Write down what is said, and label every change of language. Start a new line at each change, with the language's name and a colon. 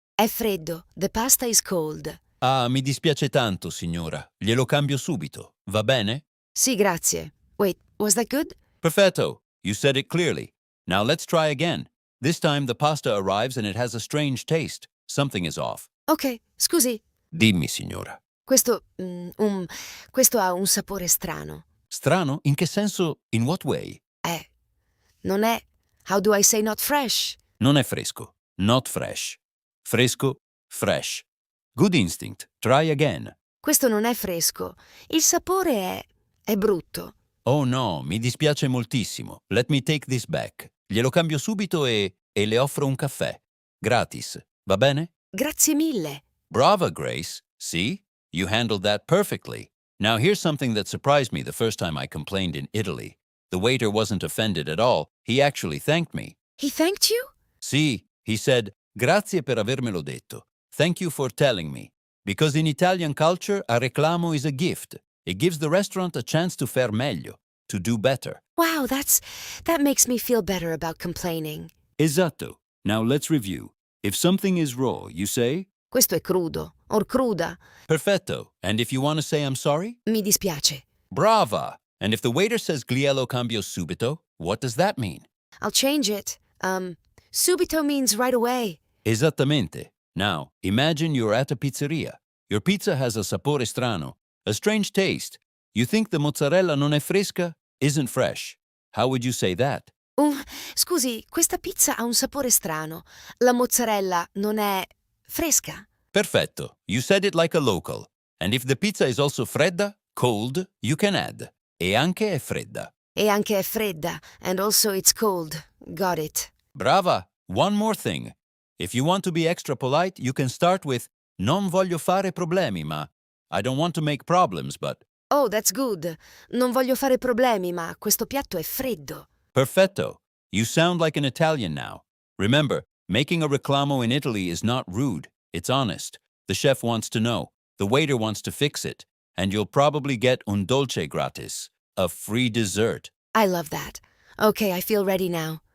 Italian: è freddo.
English: The pasta is cold.
Italian: Ah, mi dispiace tanto, signora. Glielo cambio subito. Va bene? Sì, grazie.
English: Wait, was that good?
Italian: Perfetto.
English: You said it clearly. Now let's try again. This time the pasta arrives and it has a strange taste. Something is off.
Italian: Ok, scusi. Dimmi, signora. Questo ha un sapore strano. Strano? In che senso?
English: In what way?
Italian: Non è...
English: How do I say not fresh?
Italian: Non è fresco.
English: Not fresh. Fresco, fresh. Good instinct. Try again.
Italian: Questo non è fresco. Il sapore è brutto.
English: Oh no,
Italian: mi dispiace moltissimo.
English: Let me take this back.
Italian: Glielo cambio subito e le offro un caffè. Gratis. Va bene? Grazie mille. Brava,
English: Grace. See? You handled that perfectly. Now here's something that surprised me the first time I complained in Italy. The waiter wasn't offended at all. He actually thanked me. He thanked you? Sì, he said,
Italian: "Grazie per avermelo detto.
English: Thank you for telling me." Because in Italian culture, a reclamo is a gift. It gives the restaurant a chance to
Italian: fare meglio,
English: to do better. Wow, that makes me feel better about complaining.
Italian: Esatto.
English: Now let's review. If something is raw, you say,
Italian: Questo è crudo, or cruda. "Perfetto."
English: And if you want to say I'm sorry?
Italian: Mi dispiace. Brava.
English: And if the waiter says
Italian: "Glielo cambio subito,"
English: what does that mean? I'll change it. Subito means right away.
Italian: Esattamente.
English: Now, imagine you're at a pizzeria. Your pizza has a sapore strano, a strange taste. You think the mozzarella
Italian: non è fresca,
English: isn't fresh. How would you say that?
Italian: Scusi, questa pizza ha un sapore strano. La mozzarella non è fresca.
English: Perfetto. You said it like a local. And if the pizza is also fredda, cold, you can add.
Italian: E anche è fredda. E anche è fredda.
English: And also it's cold. Got it.
Italian: Brava!
English: One more thing. If you want to be extra polite, you can start with
Italian: non voglio fare problemi, ma
English: I don't want to make problems, but Oh, that's good.
Italian: Non voglio fare problemi, ma questo piatto è freddo. perfetto.
English: You sound like an Italian now. Remember, making a reclamo in Italy is not rude. It's honest. The chef wants to know. The waiter wants to fix it. And you'll probably get
Italian: un dolce gratis,
English: a free dessert. I love that. Okay, I feel ready now.